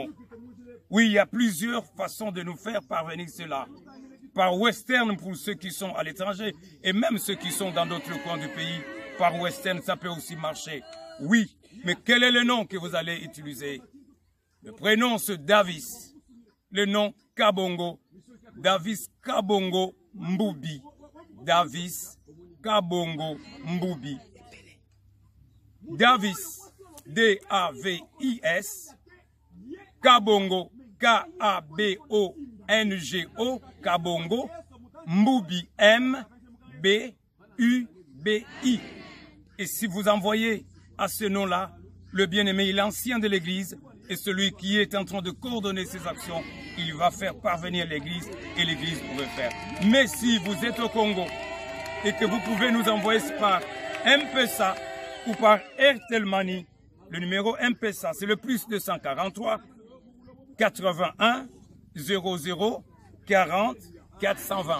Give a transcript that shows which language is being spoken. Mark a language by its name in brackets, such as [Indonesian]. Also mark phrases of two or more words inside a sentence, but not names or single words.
[French] Oui, il y a plusieurs façons de nous faire parvenir cela. Par Western pour ceux qui sont à l'étranger, et même ceux qui sont dans d'autres coins du pays, par Western, ça peut aussi marcher. Oui, mais quel est le nom que vous allez utiliser? Le prénom c'est Davis, le nom Kabongo, Davis Kabongo Mboubi, Davis Kabongo Mboubi. Davis, D-A-V-I-S, Kabongo, K-A-B-O-N-G-O, Kabongo, Mboubi, M-B-U-B-I. Et si vous envoyez à ce nom-là, le bien-aimé, l'ancien de l'Église, et celui qui est en train de coordonner ses actions, il va faire parvenir l'Église et l'Église pourrait faire. Mais si vous êtes au Congo et que vous pouvez nous envoyer par M-Pesa ou par Airtel Money, le numéro M-Pesa, c'est le plus 243 81 00 40 420.